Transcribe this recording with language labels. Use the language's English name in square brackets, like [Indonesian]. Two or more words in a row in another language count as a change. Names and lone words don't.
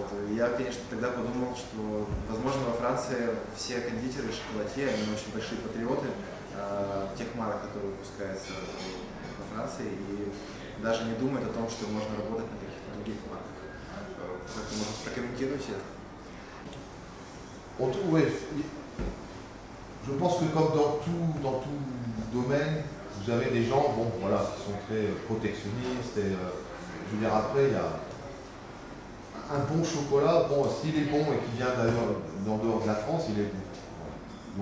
[Russian] Я, конечно, тогда подумал, что, возможно, во Франции все кондитеры, шоколадье, они очень большие патриоты тех марок, которые выпускаются во Франции, и даже не думают о том, что можно работать на каких-то других марках. Как-то можно прокомментировать это? [French] Oui, je pense que comme dans tout domaine, vous avez des gens bon, voilà, qui sont très protectionnistes. Et, je veux dire, après, il y a un bon chocolat, bon, s'il est bon et qu'il vient d'ailleurs d'en dehors de la France, il est bon.